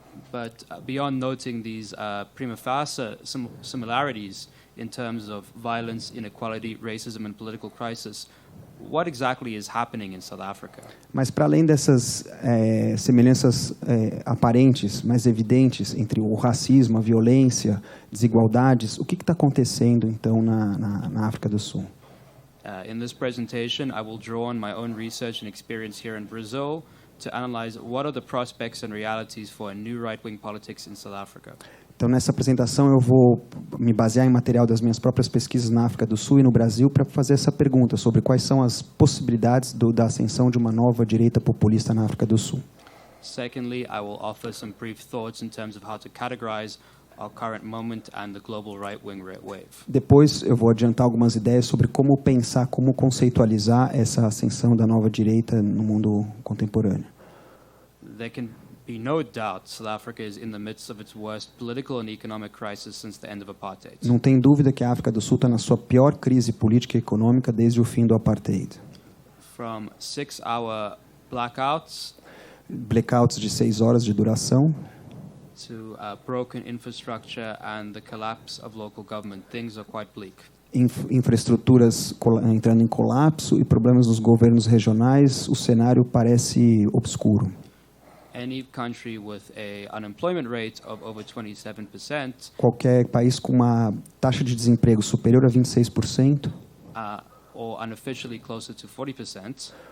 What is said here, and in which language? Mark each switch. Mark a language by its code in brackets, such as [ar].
[en] But beyond noting these prima facie similarities in terms of violence, inequality, racism, and political crisis, what exactly is happening in South Africa? [pt] Mas para além dessas semelhanças aparentes, mais evidentes entre o racismo, a violência, desigualdades, o que está acontecendo então na África do Sul? [en] In this presentation, I will draw on my own research and experience here in Brazil to analyze what are the prospects and realities for a new right-wing politics in South Africa. [pt] Então, nessa apresentação, eu vou me basear em material das minhas próprias pesquisas na África do Sul e no Brasil para fazer essa pergunta sobre quais são as possibilidades da ascensão de uma nova direita populista na África do Sul. [en] Secondly, I will offer some brief thoughts in terms of how to categorize our current moment and the global right-wing wave. [pt] Depois, eu vou adiantar algumas ideias sobre como pensar, como conceitualizar essa ascensão da nova direita no mundo contemporâneo. [en] There can be no doubt South Africa is in the midst of its worst political and economic crisis since the end of apartheid. [pt] Não tem dúvida que a África do Sul está na sua pior crise política e econômica desde o fim do apartheid. [en] From 6-hour blackouts [pt] de 6 horas de duração, [en] to broken infrastructure and the collapse of local government, things are quite bleak. [pt] Infraestruturas entrando em colapso e problemas nos governos regionais, o cenário parece obscuro. [en] Any country with a unemployment rate of over 27%, [pt] qualquer país com uma taxa de desemprego superior a 26%, [en] or unofficially closer to 40%,